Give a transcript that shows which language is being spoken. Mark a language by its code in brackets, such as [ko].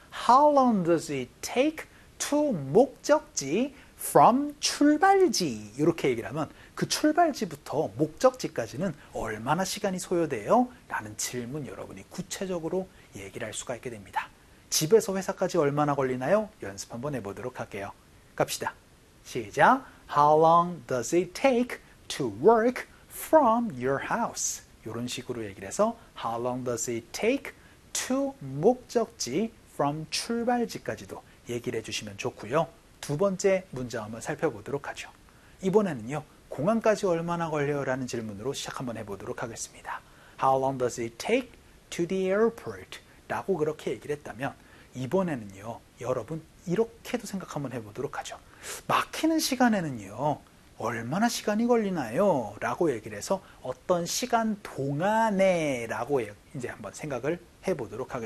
[en] How long does it take to [ko] 목적지 From 출발지 이렇게 얘기를 하면 그 출발지부터 목적지까지는 얼마나 시간이 소요돼요? 라는 질문 여러분이 구체적으로 얘기를 할 수가 있게 됩니다. 집에서 회사까지 얼마나 걸리나요? 연습 한번 해보도록 할게요. 갑시다. 시작! [en] How long does it take to work from your house? [ko] 이런 식으로 얘기를 해서 [en] How long does it take to [ko] 목적지 from 출발지까지도 얘기를 해주시면 좋고요. 두 번째 문장 한번 살펴보도록 하죠. 이번에는요. 공항까지 얼마나 걸려요? 라는 질문으로 시작 한번 해보도록 하겠습니다. [en] How long does it take to the airport? [ko] 라고 그렇게 얘기를 했다면 이번에는요. 여러분 이렇게도 생각 한번 해보도록 하죠. 막히는 시간에는요. 얼마나 시간이 걸리나요? 라고 얘기를 해서 어떤 시간 동안에 라고 이제 한번 생각을 해보도록 하겠습니다.